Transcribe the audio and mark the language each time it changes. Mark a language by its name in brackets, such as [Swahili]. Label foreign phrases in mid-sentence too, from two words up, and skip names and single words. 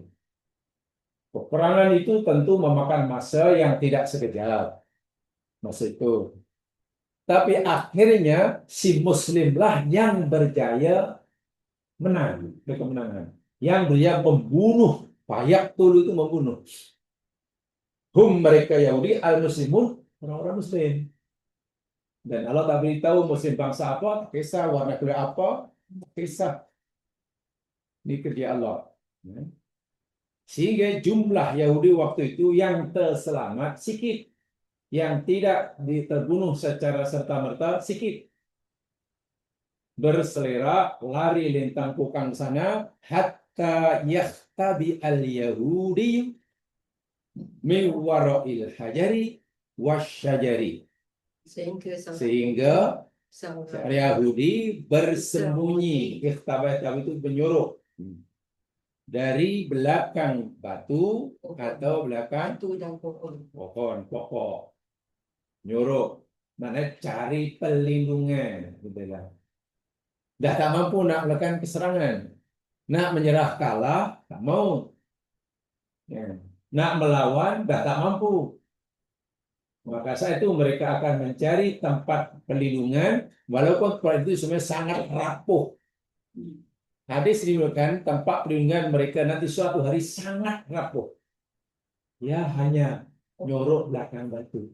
[Malay] Peperangan itu tentu memakan masa yang tidak sekejap. Masa itu. Tapi akhirnya si Muslimlah yang berjaya menang, kemenangan. Yang dia membunuh, fayaqtul itu membunuh. Hum mereka Yahudi, al-muslimun orang-orang Muslim. Dan Allah tak beritahu Muslim bangsa apa, kisah warna kulit apa, kisah ini kerja Allah. Sehingga jumlah Yahudi waktu itu yang terselamat sikit, yang tidak terbunuh secara serta-merta sikit. Berselera lari lintang kukang sana [Arabic] حتى يختبئ اليهود من وراء الحجر والشجر. [Malay] Sehingga Yahudi bersembunyi. Ikhtabah itu menyuruh dari belakang batu atau belakang pohon pokok. Nyuruh mana cari perlindungan. Dah tak mampu nak melakukan keserangan, nak menyerah kalah tak mau, nak melawan dah tak mampu. Maka saat itu mereka akan mencari tempat perlindungan, walaupun tempat itu sebenarnya sangat rapuh. Hadis diriwayatkan tempat perlindungan mereka nanti suatu hari sangat rapuh. Ya hanya nyorok belakang batu.